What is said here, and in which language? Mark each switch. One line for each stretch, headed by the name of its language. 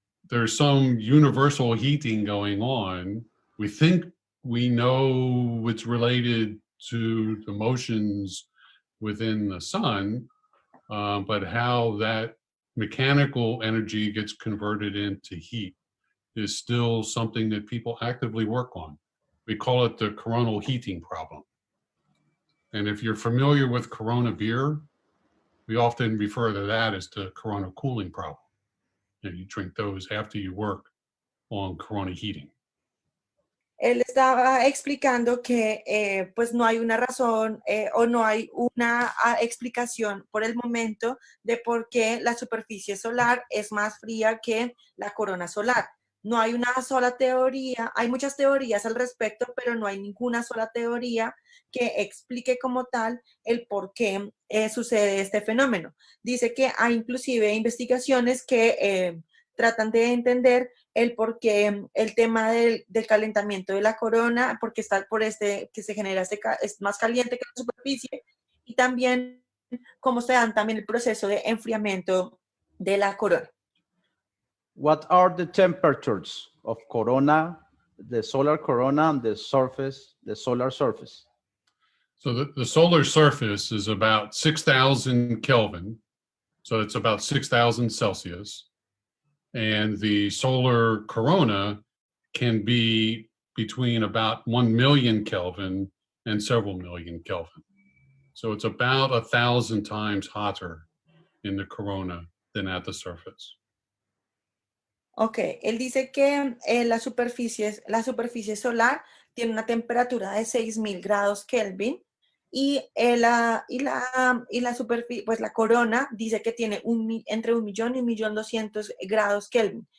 English: there's some universal heating going on. We think we know it's related to the motions within the sun, but how that mechanical energy gets converted into heat is still something that people actively work on. We call it the coronal heating problem. And if you're familiar with Corona beer, we often refer to that as the Corona cooling problem. And you drink those after you work on Corona heating.
Spanish: Él estaba explicando que pues no hay una razón o no hay una explicación por el momento de por qué la superficie solar es más fría que la corona solar. No hay una sola teoría, hay muchas teorías al respecto, pero no hay ninguna sola teoría que explique como tal el por qué sucede este fenómeno. Dice que hay inclusive investigaciones que tratan de entender el por qué el tema del calentamiento de la corona, porque está por que se genera es más caliente que la superficie, y también cómo se dan también el proceso de enfriamiento de la corona.
English: What are the temperatures of corona, the solar corona, and the solar surface? So the solar surface is about 6,000 Kelvin. So it's about 6,000 Celsius. And the solar corona can be between about 1 million Kelvin and several million Kelvin. So it's about 1,000 times hotter in the corona than at the surface.
Spanish: Ok, él dice que la superficie solar tiene una temperatura de 6.000 grados Kelvin y la superficie, pues la corona dice que tiene entre 1.000.000 y 1.200.000 grados Kelvin.